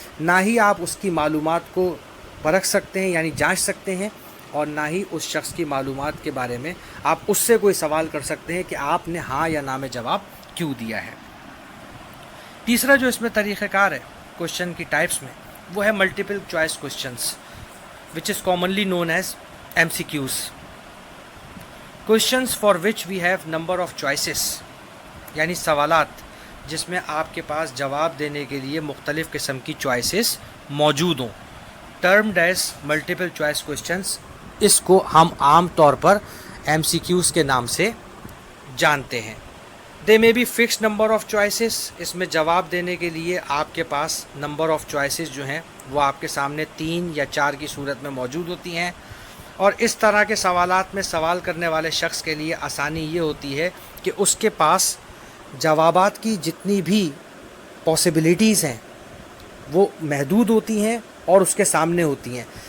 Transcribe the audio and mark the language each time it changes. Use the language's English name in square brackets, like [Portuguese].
[Urdu] نہ ہی آپ اس کی معلومات کو پرکھ سکتے ہیں یعنی جانچ سکتے ہیں، اور نہ ہی اس شخص کی معلومات کے بارے میں آپ اس سے کوئی سوال کر سکتے ہیں کہ آپ نے ہاں یا نہ میں جواب کیوں دیا ہے. تیسرا جو اس میں طریقہ کار ہے کوشچن کی ٹائپس میں وہ ہے multiple choice questions [English] which is commonly known as MCQs. Questions for which we have number of choices. [Urdu] یعنی سوالات جس میں آپ کے پاس جواب دینے کے لیے مختلف قسم کی چوائسیز موجود ہوں. [English] termed as multiple choice questions. [Urdu] اس کو ہم عام طور پر MCQs کے نام سے جانتے ہیں. [English] They may be fixed number of choices. [Urdu] اس میں جواب دینے کے لیے آپ کے پاس نمبر آف چوائسیز جو ہیں وہ آپ کے سامنے 3 یا 4 کی صورت میں موجود ہوتی ہیں. اور اس طرح کے سوالات میں سوال کرنے والے شخص کے لیے آسانی یہ ہوتی ہے کہ اس کے پاس جوابات کی جتنی بھی پاسبلٹیز ہیں وہ محدود ہوتی ہیں اور اس کے سامنے ہوتی ہیں.